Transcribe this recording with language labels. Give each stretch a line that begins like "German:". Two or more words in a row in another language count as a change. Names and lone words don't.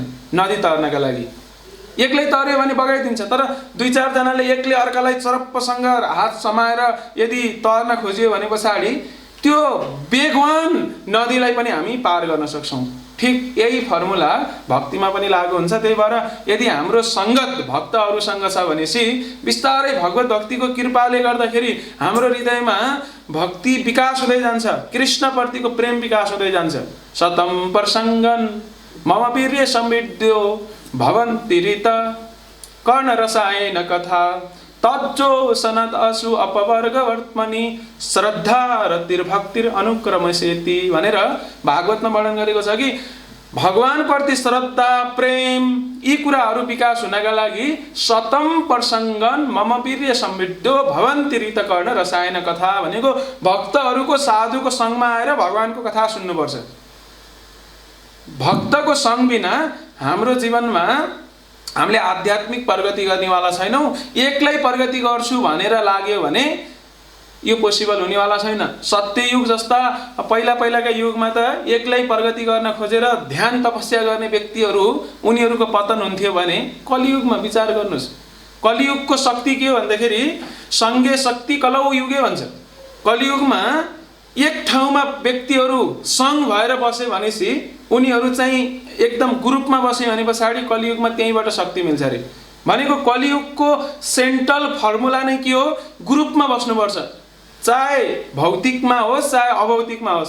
Nepali: नदी तर्नका लागि एक्लै तर्यो भने बगाइदिन्छ, तर 2-4 जनाले एक्लै अर्कालाई चरप्पसँग हात समाएर यदि तर्न खोजियो भने पछाडि त्यो वेगवान नदीलाई पनि हामी पार गर्न सक्छौँ। ठिक यही फर्मुला भक्तिमा पनि लागू हुन्छ। त्यही भएर यदि हाम्रो सङ्गत भक्तहरूसँग छ भनेपछि बिस्तारै भगवत भक्तिको कृपाले गर्दाखेरि हाम्रो हृदयमा भक्ति विकास हुँदै जान्छ, कृष्णप्रतिको प्रेम विकास हुँदै जान्छ।
Sanskrit: सतम प्रसङ्गन मम वीर्य संविद्यो भवन्ति ऋत कर्ण रसायन कथा तज्जो सनद असु अपवर्गवर्त्मनि श्रद्धा रतिर्भक्तिर अनुक्रमसेति
Nepali: भनेर भागवतमा वर्णन गरेको छ कि भगवानप्रति श्रद्धा प्रेम यी कुराहरू विकास हुनका लागि
Sanskrit: सतम प्रसङ्गन मम वीर्य संविद्यो भवन्ति ऋत कर्ण रसायन कथा
Nepali: भनेको भक्तहरूको साधुको सङ्गमा आएर भगवानको कथा सुन्नुपर्छ। भक्तको सङ्ग बिना हाम्रो जीवनमा हामीले आध्यात्मिक प्रगति गर्नेवाला छैनौँ। एक्लै प्रगति गर्छु भनेर लाग्यो भने यो पोसिबल हुनेवाला छैन। सत्ययुग जस्ता पहिलाका युगमा त एक्लै प्रगति गर्न खोजेर ध्यान तपस्या गर्ने व्यक्तिहरू उनीहरूको पतन हुन्थ्यो भने कलियुगमा विचार गर्नुहोस्। कलियुगको शक्ति के हो भन्दाखेरि
Sanskrit: सङ्गे शक्ति कलौ युगे
Nepali: भन्छ। कलियुगमा एक ठाउँमा व्यक्तिहरू सङ्ग भएर बसे भनेपछि उनीहरू चाहिँ एकदम ग्रुपमा बसे भने पछाडि कलियुगमा त्यहीँबाट शक्ति मिल्छ अरे। भनेको कलियुगको
English: central formula
Nepali: नै के हो? ग्रुपमा बस्नुपर्छ, चाहे भौतिकमा होस् चाहे अभौतिकमा होस्।